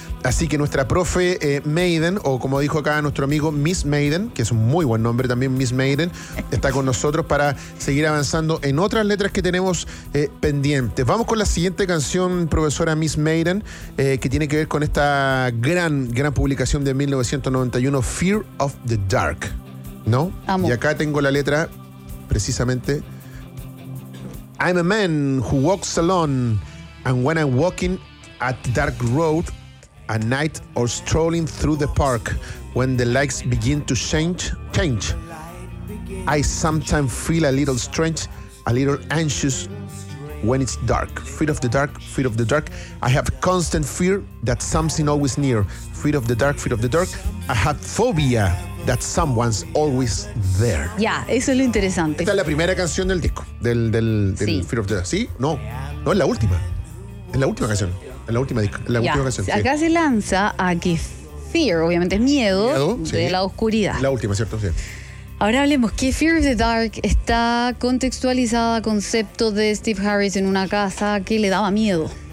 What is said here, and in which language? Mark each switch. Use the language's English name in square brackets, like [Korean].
[Spanish] Así que nuestra profe Maiden, o como dijo acá nuestro amigo Miss Maiden, que es un muy buen nombre también, Miss Maiden, está con nosotros para seguir avanzando en otras letras que tenemos pendientes. Vamos con la siguiente canción, profesora Miss Maiden, que tiene que ver con esta gran, gran publicación de 1991, Fear of the Dark, ¿no? Amo. Y acá tengo la letra, precisamente, [English] I'm a man who walks alone, and when I'm walking at dark road, a night or strolling through the park, when the lights begin to change, I sometimes feel a little strange, a little anxious when it's dark. Fear of the dark, fear of the dark. I have constant fear that something always near. Fear of the dark, fear of the dark. I have phobia that someone's always there. [Spanish] Ya, yeah, eso es lo interesante. Esta es la primera canción del disco, del sí. Fear of the Dark. Sí, no, es la última. Es la última canción. En la última ocasión. Acá sí. Se lanza a que Fear, obviamente es miedo, miedo de sí. La oscuridad. La última, ¿cierto? Sí. Ahora hablemos que Fear of the Dark está contextualizada a concepto de Steve Harris en una casa que le daba miedo.